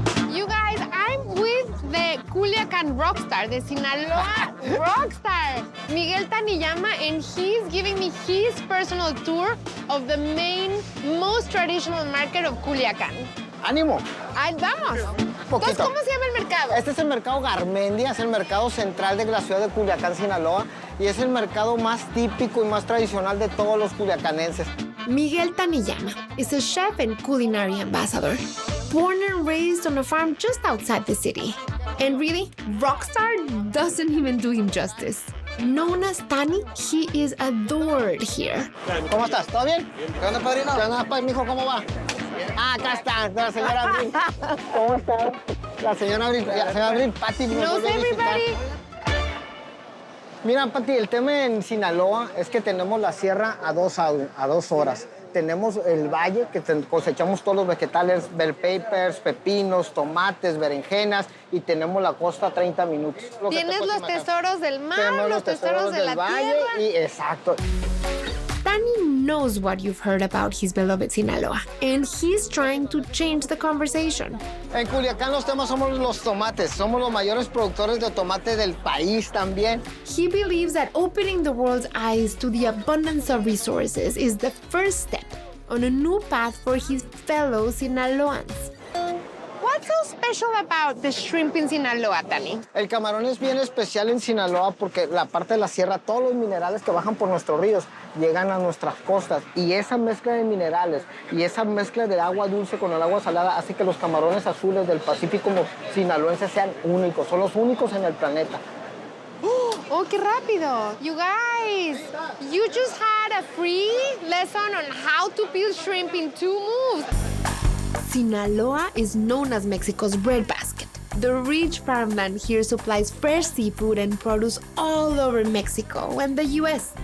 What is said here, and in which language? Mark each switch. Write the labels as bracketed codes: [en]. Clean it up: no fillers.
[en] You guys, I'm with the Culiacán rockstar, the Sinaloa rockstar, Miguel Taniyama, and he's giving me his personal tour of the main, most traditional market of Culiacán. [es] ¡Ánimo! ¡Ahí vamos! Poquito. Entonces, ¿cómo se llama el mercado? Este es el mercado Garmendia, es el mercado central de la ciudad de Culiacán, Sinaloa, y es el mercado más típico y más tradicional de todos los culiacanenses. [en] Miguel Taniyama is a chef and culinary ambassador, born and raised on a farm just outside the city. And really, rockstar doesn't even do him justice. Known as Tani, he is adored here. [es] ¿Cómo estás? ¿Todo bien? ¿Qué onda, padrino? ¿Qué onda, mijo? ¿Cómo va? Ah, acá está, la señora Abril. ¿Cómo está? La señora Abril, Pati. [en] Knows everybody. [es] Mira, Pati, el tema en Sinaloa es que tenemos la sierra a dos horas. Tenemos el valle, que cosechamos todos los vegetales, bell peppers, pepinos, tomates, berenjenas, y tenemos la costa a 30 minutos. Tienes los tesoros del mar, Tenemos los tesoros de del la valle tierra. y exacto. [en] Tani knows what you've heard about his beloved Sinaloa, and he's trying to change the conversation. [es] En Culiacán los temas somos los tomates. Somos los mayores productores de tomate del país también. [en] He believes that opening the world's eyes to the abundance of resources is the first step on a new path for his fellow Sinaloans. What's so special about the shrimp in Sinaloa, Tani? [es] El camarón es bien especial en Sinaloa porque la parte de la sierra, todos los minerales que bajan por nuestros ríos llegan a nuestras costas. Y esa mezcla de minerales y esa mezcla de agua dulce con el agua salada hace que los camarones azules del Pacífico sinaloense sean únicos. Son los únicos en el planeta. Oh, qué rápido. [en] You guys, you just had a free lesson on how to peel shrimp in 2 moves. Sinaloa is known as Mexico's breadbasket. The rich farmland here supplies fresh seafood and produce all over Mexico and the U.S.